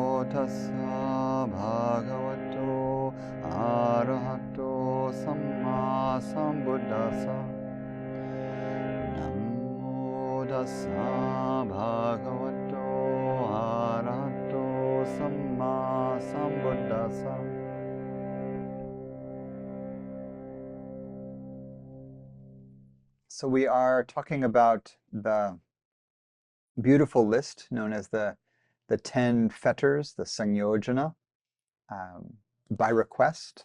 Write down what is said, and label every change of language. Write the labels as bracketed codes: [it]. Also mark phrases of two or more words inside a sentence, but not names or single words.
[pi] tassa bhagavato arahato samma sambuddhassa. Namo tassa bhagavato arahato samma sambuddhassa. [en] So we are talking about the beautiful list known as the 10 fetters, the Sangyojana, by request.